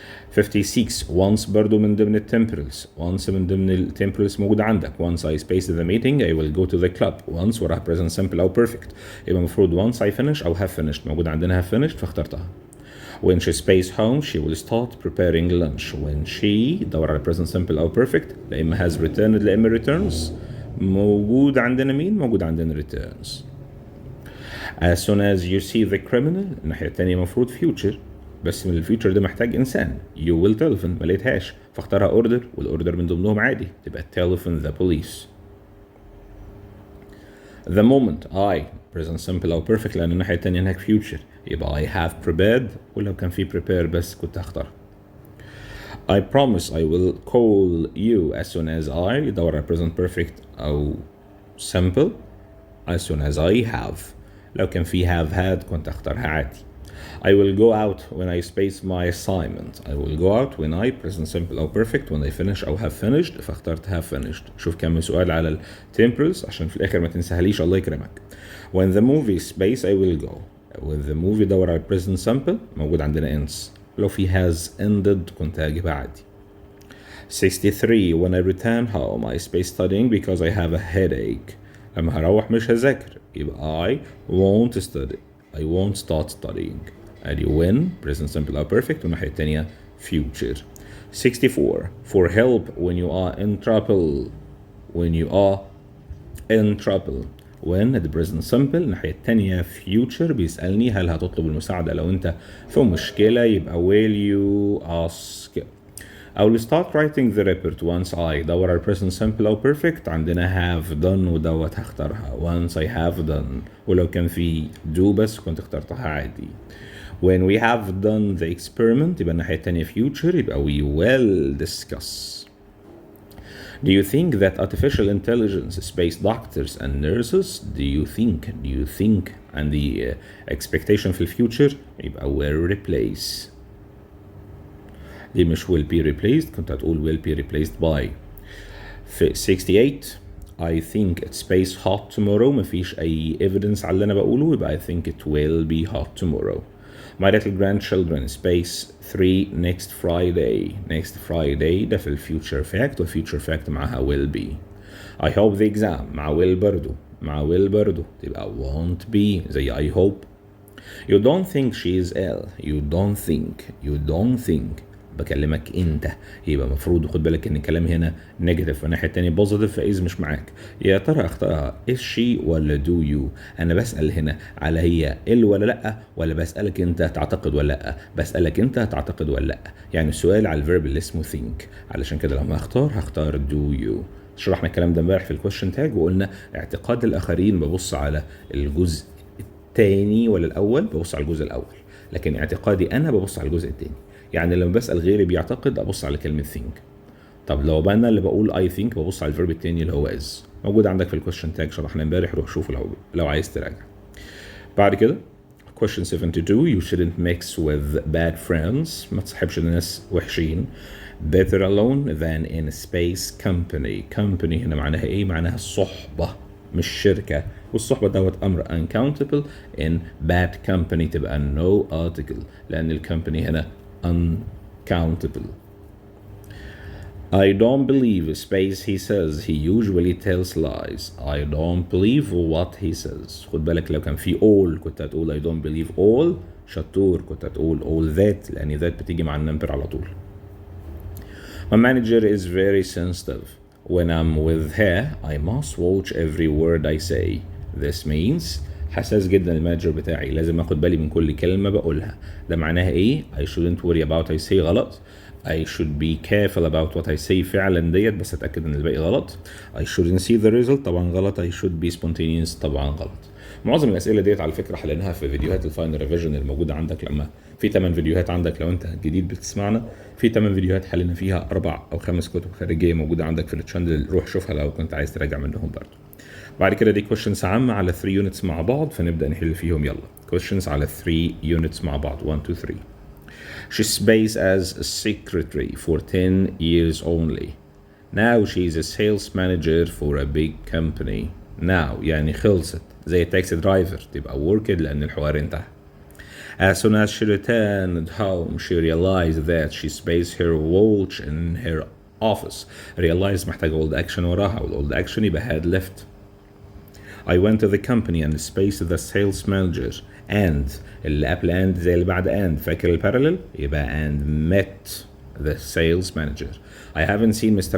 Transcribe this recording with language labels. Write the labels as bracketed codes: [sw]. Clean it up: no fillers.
[ar] 56 once برضو من ضمن التمبرلز. once من ضمن التمبرلز موجودة عندك. [en] once I space the meeting I will go to the club. once وراها present simple أو perfect [ar] يبقى المفروض [en] once I finish أو have finished. [ar] موجودة عندنا have finished فاخترتها. [en] when she space home she will start preparing lunch. when she [ar] دور على [en] present simple أو perfect [ar] لا إما [en] has returned لا إما returns. [ar] موجود عندنا مين؟ موجود عندنا returns. [en] as soon as you see the criminal [ar] الناحية التانية مفروض future بس من الفيوتشر ده محتاج انسان. [en] you will telephone [ar] ما لقيتهاش فاختارها اوردر والاوردر من ضمنهم عادي تبقى [en] telephone the police. [ar] the moment I present simple او perfect لان الناحيه الثانيه هناك future يبقى [en] I have prepared [ar] ولو كان في prepare بس كنت هختارها. [en] I promise I will call you as soon as I [ar] دور على [en] present perfect او simple as soon as I have. [ar] لو كان في have had كنت هختارها عادي. [en] I will go out when I space my assignment. I will go out when I present simple أو perfect when I finish أو have finished [ar] فاخترت [en] have finished. [ar] شوف كم سؤال على ال temporals عشان في الآخر ما تنسهليش الله يكرمك. [en] When the movie space I will go. When the movie [ar] دور على [en] present simple [ar] موجود عندنا [en] ends. [ar] لو في has ended كنت هجيبها عادي. [en] 63 when I return home I space studying because I have a headache. [ar] لما هروح مش هذاكر يبقى [en] I won't study. I won't start studying. ادي when present simple or perfect [ar] والناحية التانية [en] future. 64 for help when you are in trouble. when you are in trouble. [ar] when the present simple الناحية التانية future بيسألني هل هتطلب المساعدة لو انت في مشكلة يبقى [en] will you ask. I will start writing the report once I دور على present simple أو perfect [ar] عندنا [en] have done [ar] ودوت هختارها [en] once I have done [ar] ولو كان في do بس كنت اخترتها عادي. [en] When we have done the experiment [ar] يبقى الناحية التانية future يبقى [en] we will discuss. Do you think that artificial intelligence space doctors and nurses do you think and the expectation [ar] في [en] future يبقى will replace. [ar] دي مش [en] will be replaced [ar] كنت هتقول [en] will be replaced by. في 68 I think it's space hot tomorrow [ar] مفيش أي [en] evidence [ar] على اللي أنا بقوله يبقى [en] I think it will be hot tomorrow. My little grandchildren space 3 next Friday [ar] ده في [en] future fact future fact [ar] معها [en] will be. I hope the exam مع will [ar] برضو تبقى [en] won't be زي I hope. You don't think she is ill. [ar] You don't think بكلمك انت يبقى مفروض خد بالك ان الكلام هنا نيجاتيف والناحيه التانيه بوزيتيف فايز مش معاك. يا ترى اختارها is she ولا do you. انا بسال هنا على هي ال ولا لا ولا بسالك انت تعتقد ولا لا. بسالك انت تعتقد ولا لا يعني السؤال على الفيرب اللي اسمه think. علشان كده لما هختار [en] do you. [ar] شرحنا الكلام ده امبارح في الكويشن تاج وقلنا اعتقاد الاخرين ببص على الجزء الثاني ولا الاول ببص على الجزء الاول لكن اعتقادي انا ببص على الجزء الثاني. يعني لما بسأل غيري بيعتقد أبص على كلمة think. طب لو بقى أنا اللي بقول [en] I think [ar] ببص على الفيرب التاني اللي هو is. موجود عندك في الكويشن تاج شرحنا امبارح روح شوفه لو عايز تراجع. بعد كده [en] question 72 you shouldn't mix with bad friends. [ar] ما تصاحبش الناس وحشين. [en] better alone than in space company [ar] هنا معناها إيه؟ معناها الصحبة مش شركة والصحبة دوت أمر uncountable [en] in bad company [ar] تبقى [en] no article [ar] لأن الكمباني هنا uncountable. [en] I don't believe space he says he usually tells lies. I don't believe what he says. [ar] خد بالك لو كان في all كنت هتقول [en] I don't believe all. [ar] شطور كنت هتقول all that لأن that بتيجي مع النمبر على طول. [en] My manager is very sensitive. When I'm with her I must watch every word I say. This means [ar] حساس جدا المانجر بتاعي لازم اخد بالي من كل كلمة بقولها. ده معناها ايه؟ [en] I shouldn't worry about I say غلط. I should be careful about what I say [ar] فعلا ديت بس اتأكد ان الباقي غلط. [en] I shouldn't see the result [ar] طبعا غلط. [en] I should be spontaneous طبعا غلط. [ar] معظم الاسئله ديت على فكره حليناها في فيديوهات الفاينل ريفيجن الموجوده عندك. لما في 8 فيديوهات عندك لو انت جديد بتسمعنا، في 8 فيديوهات حلينا فيها 4 أو 5 كتب خارجيه موجوده عندك في الشانل، روح شوفها لو كنت عايز تراجع منهم برضه. بعد كده دي questions عامه على 3 يونتس مع بعض، فنبدا نحل فيهم. يلا questions على 3 يونتس مع بعض 1 2 3. [en] She stays as a secretary for 10 years only. Now she's a sales manager for a big company. Now [ar] يعني خلصت، زي تاكسي درايفر تبقى worked لأن الحوار انتهى. [en] As soon as she returned home, she realized that she spaced her watch in her office. [ar] Realize محتاجة old action وراها، وال old action يبقى [en] had left. I went to the company and spaced the sales manager and [ar] اللي قبل and زي اللي بعد [en] and، [ar] فاكر [en] البارallel؟ [ar] يبقى [en] and met the sales manager. I haven't seen Mr.